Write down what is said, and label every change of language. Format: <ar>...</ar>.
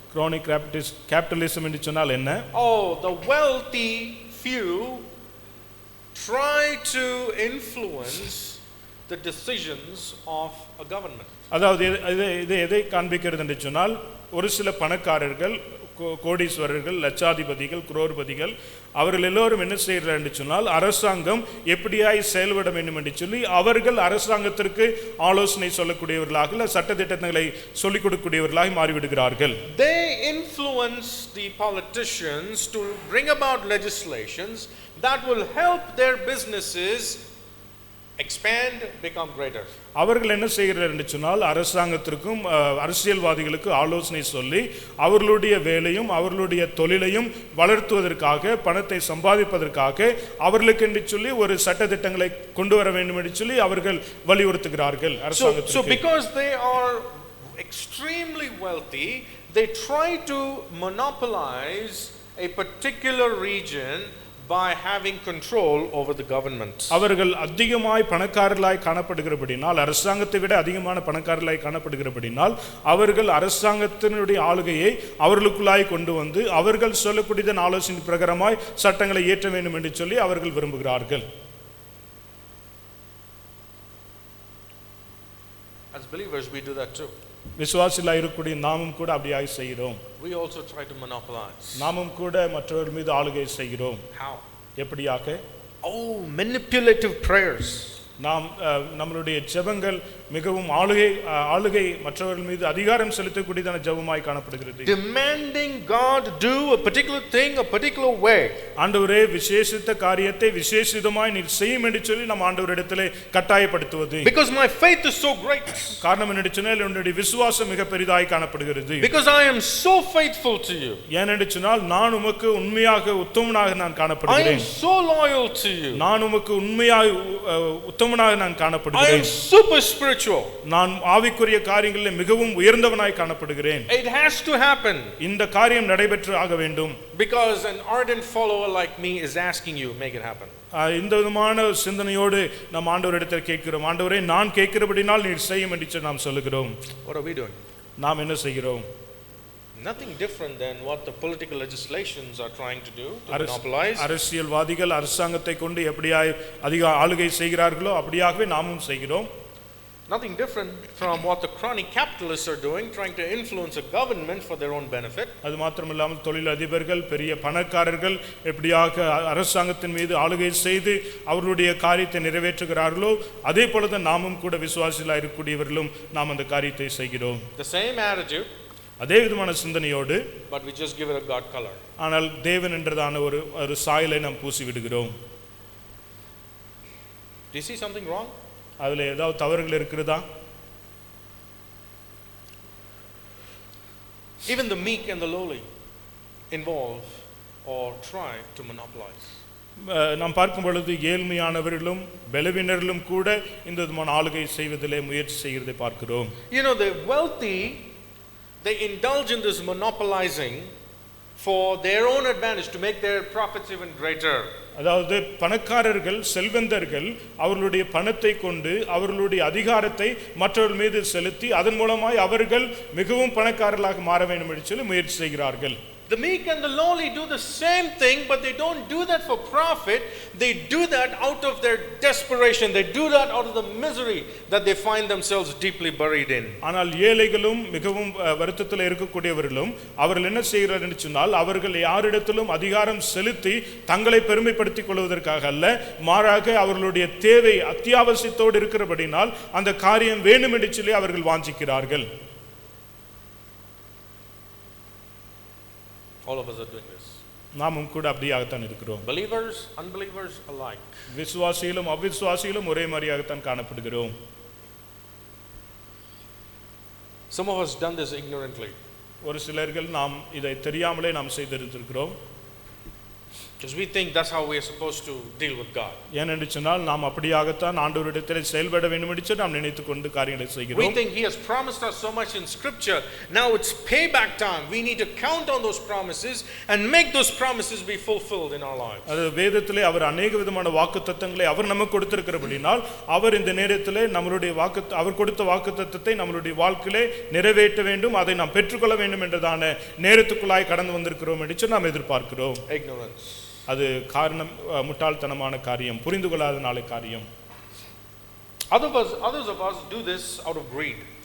<ta>crony capitalism என்று சொன்னால் என்ன?</ta> <en>Oh, the wealthy few try to influence the decisions of a government.</en> <ta>அதாவது இது எதை காண்பிக்கிறது என்று சொன்னால், ஒரு சில பணக்காரர்கள், கோடீஸ்வரர்கள், லட்சாதிபதிகள், குரோர்பதிகள், அவர்கள் எல்லோரும் என்ன செய்கிறார்கள் என்று சொன்னால், அரசாங்கம் எப்படியாய் செயல்பட வேண்டும் என்று சொல்லி அவர்கள் அரசாங்கத்திற்கு ஆலோசனை சொல்லக்கூடியவர்களாக, சட்டத்திட்டங்களை சொல்லிக் கொடுக்கக்கூடியவர்களாக மாறிவிடுகிறார்கள்.</ta> <en>They influence the politicians to bring about legislations that will help their businesses expand, become greater.</en> <ta>அவர்கள் என்ன செய்கிறார்கள் என்று சொன்னால், அரசாங்கத்திற்கும் அரசியல்வாதிகளுக்கு ஆலோசனை சொல்லி அவர்களுடைய வேலையும் அவர்களுடைய தொழிலையும் வளர்த்துவதற்காக, பணத்தை சம்பாதிப்பதற்காக அவர்களுக்கு என்று சொல்லி ஒரு சட்டத்திட்டங்களை கொண்டு வர வேண்டும் என்று சொல்லி அவர்கள் வலியுறுத்துகிறார்கள் அரசாங்கத்திற்கு.</ta> <en>So because they are extremely wealthy, they try to monopolize a particular region by having control over the government.</en> <ta>அவர்கள் அதிகமாய் பணக்காரர்களாய் காணப்படுகிறபடினால், அரசாங்கத்தை விட அதிகமான பணக்காரர்களாய் காணப்படுகிறபடினால், அவர்கள் அரசாங்கத்தினுடைய ஆளுகையை அவர்களுக்குள்ளாய் கொண்டு வந்து அவர்கள் சொல்லக்கூடிய ஆலோசனை பிரகாரமாய் சட்டங்களை இயற்ற வேண்டும் என்று சொல்லி அவர்கள் விரும்புகிறார்கள்.</ta> <en>As believers we do that too.</en> <ta>விசுவாசிகளாய் இருக்கக்கூடிய நாமும் கூட அப்படியாய் செய்கிறோம்.</ta> <en>We also try to monopolize.</en> <ta>நாமும் கூட மற்றவர்கள் மீது ஆளுகை செய்கிறோம்.</ta> <en>How?</en> <ta>எப்படியாக?</ta> <en>Oh, manipulative prayers.</en> <ta>நாம் நம்மளுடைய ஜெபங்கள் மிகவும் ஆளுகை மற்றவர்கள் மீது அதிகாரம் செலுத்தக்கூடியதான ஜெபமாய் காணப்படுகிறது.</ta> <en>Demanding God do a particular thing a particular way.</en> <ta>ஆண்டவரே விசேஷித்த காரியத்தை விசேஷிதமாய் நீர் செய்யும் என்று சொல்லி நாம் ஆண்டவரிடத்திலே கட்டாயப்படுத்துவது.</ta> <en>Because my faith is so great.</en> <ta>காரணம் என்னென்று சொன்னால் என்னுடைய விசுவாசம் மிக பெரிதாய் காணப்படுகிறது.</ta> <en>Because I am so faithful to you.</en> <ta>ஏனென்று சொன்னால் நான் உமக்கு உண்மையாக உத்தமனாக நான் காணப்படுகிறேன்.</ta> <en>I am so loyal to you.</en> <ta>நான் உமக்கு உண்மையாய் உத்தமனாக நான் காணப்படுகிறேன்.</ta> <en>I am super spiritual.</en> <ta>நான் ஆவிக்குரிய காரியங்களில் மிகவும் உயர்ந்தவனாய் காணப்படுகிறேன்.</ta> <en>It has to happen.</en> <ta>இந்த காரியம் நடைபெற்று ஆக வேண்டும்.</ta> <en>Because an ardent follower like me is asking you, make it happen.</en> <ta>இந்த விதமான சிந்தனையோடு நாம் ஆண்டவரிடத்தில் கேட்கிறோம். ஆண்டவரே நான் கேட்கிறபடினால் நீர் செய்யும் என்று நாம் சொல்லுகிறோம்.</ta> <en>What are we doing?</en> <ta>நாம் என்ன செய்கிறோம்?</ta> <en>Nothing different than what the political legislations are trying to do to monopolize.</en> <ta>அரசியல்வாதிகள் அரசாங்கத்தை கொண்டு எப்படியாய் அதிக ஆளுகை செய்கிறார்களோ அப்படியாகவே நாமும் செய்கிறோம்.</ta> <en>Nothing different from what the crony capitalists are doing, trying to influence a government for their own benefit.</en> <ta>அது மாத்திரமில்லாமல் தொழில் அதிபர்கள், பெரிய பணக்காரர்கள் எப்படியாக அரசாங்கத்தின் மீது ஆளுகை செய்து அவர்களுடைய காரியத்தை நிறைவேற்றுகிறார்களோ அதே போலதான் நாமும் கூட விசுவாசிகளாய் இருக்கக்கூடியவர்களும் நாம் அந்த காரியத்தை செய்கிறோம்.</ta> <en>The same attitude,</en> <ta>அதே விதமான சிந்தனையோடு,</ta> <en>but we just give it a God color.</en> <ta>ஆனால் தேவன் என்றதான ஒரு சாயலை நாம் பூசி விடுகிறோம்.</ta> <en>Do you see something wrong?</en> <ta>அதுல ஏதாவது தவறுகள் இருக்கிறதா?</ta> <en>Even the meek and the lowly involve or try to monopolize.</en> <ta>நாம் பார்க்கும் பொழுது ஏழ்மையானவர்களும் பலவீனர்களும் கூட இந்த விதமான ஆளுகை செய்வதிலே முயற்சி செய்கிறதை பார்க்கிறோம்.</ta> <en>You know, the wealthy, they indulge in this monopolizing for their own advantage, to make their profits even greater.</en> <ta>அதாவது பணக்காரர்கள், செல்வந்தர்கள் அவர்களுடைய பணத்தை கொண்டு அவர்களுடைய அதிகாரத்தை மற்றவர்கள் மீது செலுத்தி அதன் மூலமாய் அவர்கள் மிகவும் பணக்காரர்களாக மாற வேண்டும் என்று சொல்லி முயற்சி செய்கிறார்கள்.</ta> <en>The meek and the lowly do the same thing, but they don't do that for profit. They do that out of their desperation. They do that out of the misery that they find themselves deeply buried in.</en> <ta>ஆனால் ஏழைகளும் மிகவும் வருத்தத்தில் இருக்கக்கூடியவர்களும் அவர்கள் என்ன செய்கிறார்கள் என்று சொன்னால், அவர்கள் யாரிடத்திலும் அதிகாரம் செலுத்தி தங்களை பெருமைப்படுத்திக் கொள்வதற்காக அல்ல, மாறாக அவர்களுடைய தேவை அத்தியாவசியத்தோடு இருக்கிறபடினால் அந்த காரியம் வேண்டும் என்று சொல்லி அவர்கள் வாஞ்சிக்கிறார்கள்.</ta> <en>All of us are doing this.</en> <ta>நாமும் கூட அப்படியாகத்தான் இருக்கிறோம்.</ta> <en>Believers, unbelievers alike.</en> <ta>விசுவாசிகளும் அவிசுவாசிகளும் ஒரே மாதிரியாகத்தான் காணப்படுகிறோம்.</ta> <en>Some of us done this ignorantly.</en> <ta>ஒரு சிலர்கள் நாம் இதை தெரியாமலே நாம் செய்திருக்கிறோம்.</ta> <en>Because we think that's how we are supposed to deal with God.</en> <ta>ஏனென்று சொன்னால் நாம் அப்படியாகத்தான் ஆண்டவரிடத்தில் செயல்பட வேண்டும் என்று நாம் நினைத்துக் கொண்டு காரியங்களை</ta> <en>We</en> <ta>செய்கிறோம்.</ta> <en>think He has promised us so much in Scripture. Now it's payback time. We need to count on those promises and make those promises be fulfilled in our lives.</en> <ta>அது வேதத்திலே அவர்</ta> <hi>अनेक</hi> <ta>விதமான வாக்குத்தத்தங்களை அவர் நமக்கு கொடுத்திருக்கிறபடியால் அவர் இந்த நேரத்திலே நம்மளுடைய அவர் கொடுத்த வாக்குத்தத்தத்தை நம்மளுடைய வாழ்க்கையிலே நிறைவேற்ற வேண்டும், அதை நாம் பெற்றுக்கொள்ள வேண்டும் என்றதான நேரத்துக்குள்ளாய் கடந்து வந்திருக்கிறோம் என்று நாம் எதிர்பார்க்கிறோம்.</ta> <en>Ignorance.</en> <ta>அது காரணம் முட்டாள்தனமான காரியம், புரிந்து கொள்ளாதனாலே காரியம்.</ta> <en>Others of us do this out of greed.</en>